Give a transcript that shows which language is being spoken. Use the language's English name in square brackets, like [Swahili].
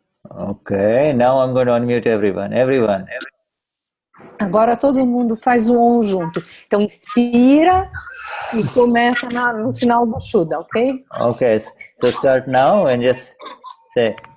[English] Okay, now I'm going to unmute everyone. Everyone. [Portuguese] Agora todo mundo faz o Om junto. Então inspira e começa no sinal do Shuddha, ok? [English] Okay, so start now and just say